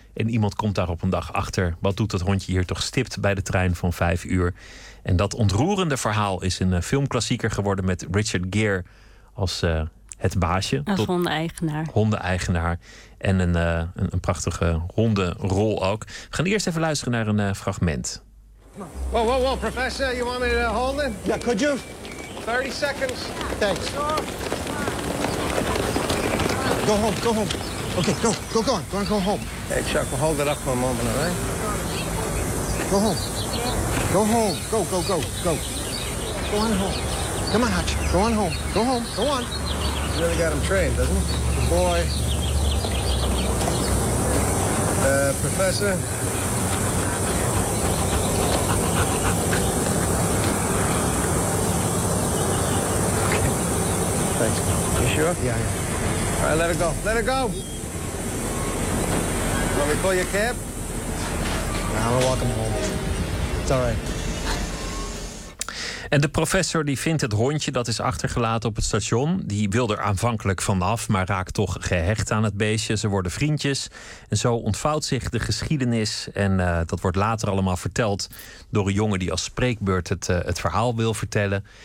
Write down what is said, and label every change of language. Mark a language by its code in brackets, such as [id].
[nl] En iemand komt daar op een dag achter. Wat doet dat hondje hier toch stipt bij de trein van 5 uur? En dat ontroerende verhaal is een filmklassieker geworden met Richard Gere als het baasje. Als hondeneigenaar. Hondeneigenaar. En een prachtige hondenrol ook. We gaan eerst even luisteren naar een fragment. [en] Whoa, whoa, whoa, professor, you want me to hold it? Yeah, could you? 30 seconds. Thanks. Go home, go home. Okay, go, go, go on, go on, go home. Hey, Chuck, we'll hold it up for a moment, all right? Go home. Go home, go, go, go, go. Go on home. Come on, Hutch, go on home. Go home, go on. You really got him trained, doesn't he? Good boy. Professor. Okay. Thanks. You sure? Yeah, yeah. All right, let it go. Let it go! Want me to pull your cap? Nah, I'm gonna walk him home. It's all right. [nl] En de professor die vindt het hondje dat is achtergelaten op het station. Die wil er aanvankelijk vanaf, maar raakt toch gehecht aan het beestje. Ze worden vriendjes. En zo ontvouwt zich de geschiedenis. En dat wordt later allemaal verteld door een jongen die als spreekbeurt het verhaal wil vertellen.